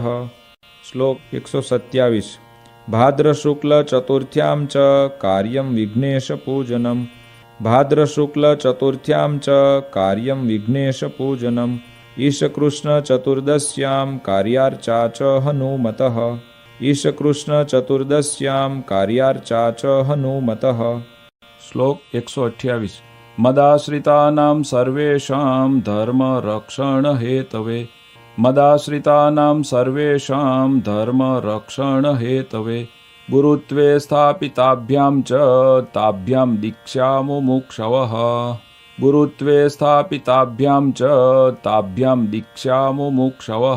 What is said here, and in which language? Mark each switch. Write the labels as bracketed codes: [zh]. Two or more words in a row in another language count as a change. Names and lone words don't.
[gu] શ્લોક 127. [sa] भाद्र शुक्ल चतुर्थ्यां च कार्यं विघ्नेश पूजनम. भाद्र शुक्ल चतुर्थ्यां च कार्यं विघ्नेश पूजनम. ईश कृष्ण चतुर्दश्यां कार्यार्चा च हनुमतः. ईशकृष्णचतुर्दश्यां कार्यार्चा च हनुमतः। श्लोक 128 मदाश्रितानां सर्वेषां धर्मरक्षणहेतवे मदाश्रितानां सर्वेषां धर्मरक्षणहेतवे गुरुत्वे स्थापिताभ्यां च ताभ्यां दीक्षा मुमुक्षवः गुरुत्वे स्थापिताभ्यां च ताभ्यां दीक्षा मुमुक्षवः।